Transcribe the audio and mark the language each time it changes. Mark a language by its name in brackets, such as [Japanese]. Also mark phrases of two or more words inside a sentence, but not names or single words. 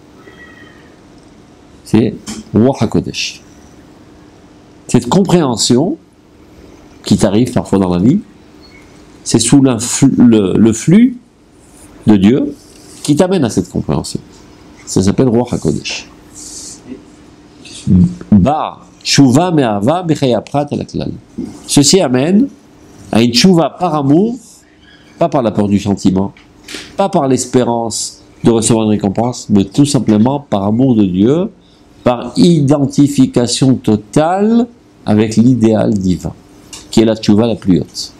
[French] C'est [Hebrew] רוח הקודש. [French] Cette compréhension qui t'arrive parfois dans la vie, c'est sous le flux de Dieu qui t'amène à cette compréhension. Ça s'appelle [Hebrew] רוח הקודש. בא, תשובה מאהבה בחיה פרט על כלל. [French] Ceci amène à une tshuva par amour, pas par la peur du sentiment, pas par l'espérance de recevoir une récompense, mais tout simplement par amour de Dieu, par identification totale avec l'idéal divin, qui est la tshuva la plus haute.